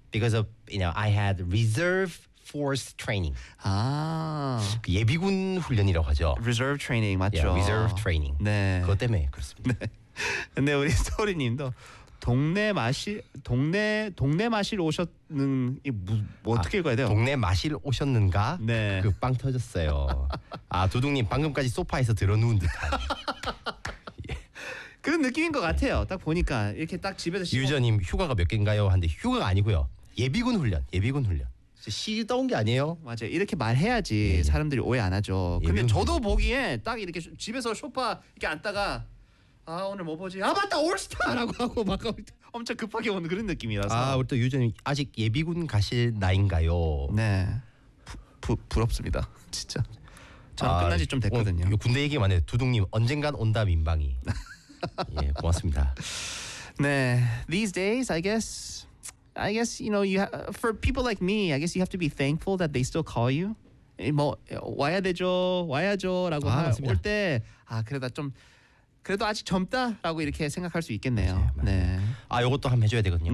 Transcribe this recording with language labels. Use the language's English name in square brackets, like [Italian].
[English] Because of, you know, I had reserve Force training. [Korean] 아 예비군 훈련이라고 하죠. [English] Reserve training [Korean] 맞죠. [English] Yeah, reserve training. [Korean] 네. 그것 때문에 그렇습니다. 네. 근데 우리 소리님도 동네 마실 오셨는 이 뭐 어떻게 읽어야 돼요? 동네 마실 오셨는가? 네. 그 빵 터졌어요. 아 두둥님 방금까지 소파에서 드러누운 듯한. 그런 느낌인 것 같아요. 딱 보니까 이렇게 딱 집에서. 유저님 휴가가 몇 개인가요? 한데 휴가가 아니고요. 예비군 훈련. 시도 온 게 아니에요. 맞아요. 이렇게 말해야지 예. 사람들이 오해 안 하죠. 예. 근데 저도 보기에 딱 이렇게 집에서 소파 이렇게 앉다가 아 오늘 뭐 보지? 아 맞다 올스타라고 하고 막 엄청 급하게 온 그런 느낌이라서. 아 우리 또 유재님 아직 예비군 가실 나이인가요? 네. 부럽습니다 진짜. 저 끝난 지 좀 됐거든요. 오, 군대 얘기 많이 해. 두둥님 언젠간 온다 민방위. 예 고맙습니다. [English] 네 these days I guess you know you have, for people like me I guess you have to be thankful that they still call you. [Korean] 뭐 와야 되죠 와야죠라고 올 때 아 그래도 좀 그래도 아직 젊다라고 이렇게 생각할 수 있겠네요. 네. 아 요것도 한번 해줘야 되거든요.